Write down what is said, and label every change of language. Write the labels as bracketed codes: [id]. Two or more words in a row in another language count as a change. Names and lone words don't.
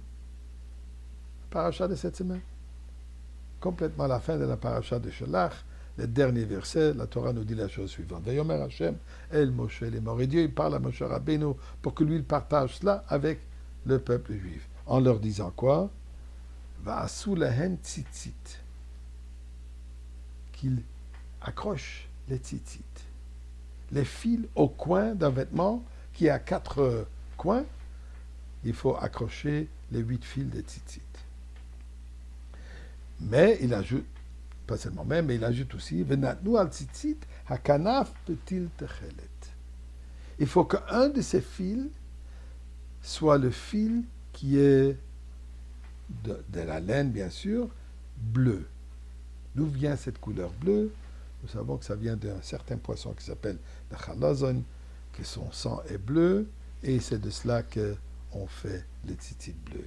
[fr] Paracha de cette semaine. Complètement à la fin de la paracha de Shelach, le dernier verset, la Torah nous dit la chose suivante. [he] ויאמר השם אל משה, [fr] les morts. Et Dieu, il parle à Moshe Rabbeinu pour que lui, il partage cela avec le peuple juif. En leur disant quoi? [he] ועשו להם ציצית. [fr] Qu'il accroche les tzitzit. Les fils au coin d'un vêtement qui a 4 coins, il faut accrocher les 8 fils de tzitzit. Mais il ajoute, pas seulement même, mais il ajoute aussi, [he] ונתנו על ציצת הכנף פתיל תכלת. [fr] Il faut qu'un de ces fils soit le fil qui est de la laine, bien sûr, bleu. D'où vient cette couleur bleue? Nous savons que ça vient d'un certain poisson qui s'appelle le chalazon, que son sang est bleu, et c'est de cela qu'on fait les tzitzit bleus.